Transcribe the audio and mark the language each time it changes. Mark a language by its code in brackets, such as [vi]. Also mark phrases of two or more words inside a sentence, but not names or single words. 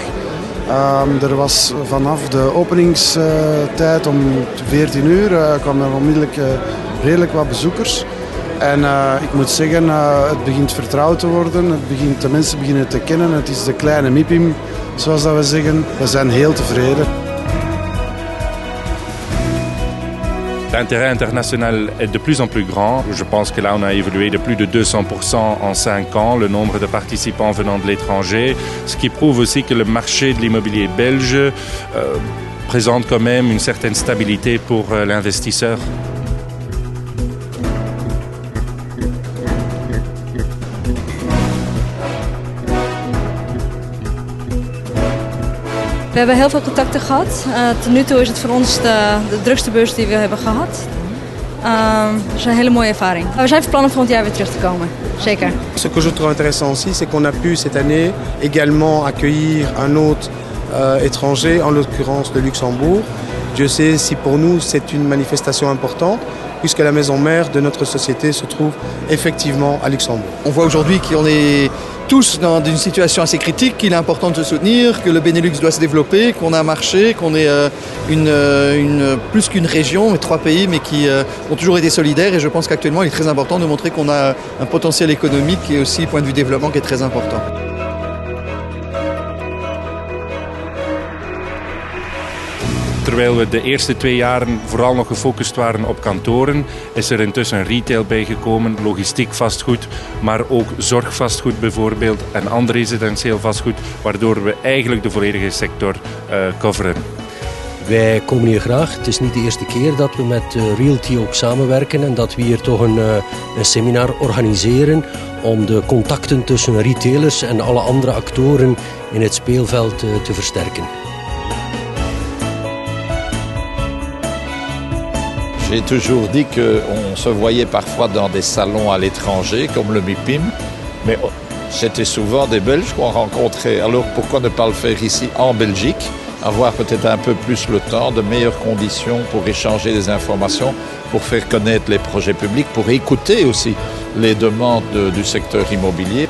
[nl] Er was vanaf de openingstijd om 14 uur kwamen er onmiddellijk redelijk wat bezoekers. En ik moet zeggen, het begint vertrouwd te worden, de mensen beginnen te kennen. Het is de kleine MIPIM, zoals dat we zeggen. We zijn heel tevreden. [fr] L'intérêt international est de plus en plus grand. Je pense que là, on a évolué de plus de 200% en 5 ans, le nombre de participants venant de l'étranger, ce qui prouve aussi que le marché de l'immobilier belge présente quand même une certaine stabilité pour l'investisseur. [nl] We hebben heel veel contacten gehad. Tot nu toe is het voor ons de drukste beurs die we hebben gehad. Het is een hele mooie ervaring. We zijn van plan om volgend jaar weer terug te komen. Zeker. [fr] Ce que je trouve intéressant aussi, c'est qu'on a pu cette année également accueillir un hôte étranger, en l'occurrence de Luxembourg. Dieu sait si pour nous c'est une manifestation importante, puisque la maison mère de notre société se trouve effectivement à Luxembourg. On voit aujourd'hui qu'on est tous dans une situation assez critique, qu'il est important de se soutenir, que le Benelux doit se développer, qu'on a un marché, qu'on est plus qu'une région, mais 3 pays, mais qui ont toujours été solidaires. Et je pense qu'actuellement, il est très important de montrer qu'on a un potentiel économique et aussi point de vue développement qui est très important. [nl] Terwijl we de eerste 2 jaren vooral nog gefocust waren op kantoren, is er intussen retail bijgekomen, logistiek vastgoed, maar ook zorgvastgoed bijvoorbeeld en ander residentieel vastgoed, waardoor we eigenlijk de volledige sector coveren. Wij komen hier graag. Het is niet de eerste keer dat we met Realty ook samenwerken en dat we hier toch een seminar organiseren om de contacten tussen retailers en alle andere actoren in het speelveld te versterken. [fr] J'ai toujours dit qu'on se voyait parfois dans des salons à l'étranger, comme le MIPIM, mais c'était souvent des Belges qu'on rencontrait. Alors pourquoi ne pas le faire ici en Belgique, avoir peut-être un peu plus le temps, de meilleures conditions pour échanger des informations, pour faire connaître les projets publics, pour écouter aussi les demandes du secteur immobilier.